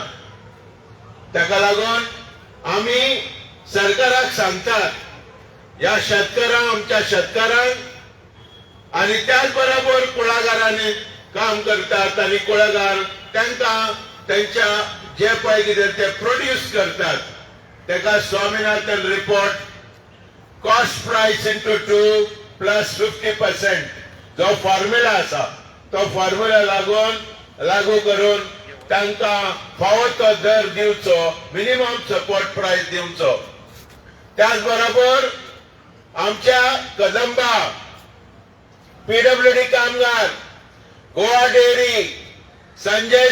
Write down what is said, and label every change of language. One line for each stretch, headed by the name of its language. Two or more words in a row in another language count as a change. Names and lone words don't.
Konkani: ताका लागून आमी सरकाराक सांगतात, ह्या शेतकारांक, आमच्या शेतकारांक आनी त्याच बरोबर कुळागरांनी काम करतात आनी कुळागर तांकां त्यांच्या जे पळय कितें ते प्रोड्यूस करतात ताका स्वामीनाथन रिपोर्ट
English: cost price into 2 plus 50%
Konkani: जो फॉर्म्युला आसा तो फॉर्म्युला लागू करून तांकां फावो तो दर दिवचो,
English: minimum support price
Konkani: दिवचो. त्याच बरोबर आमच्या कदंबा, PWD कामगार, गोवा डेअरी, संजय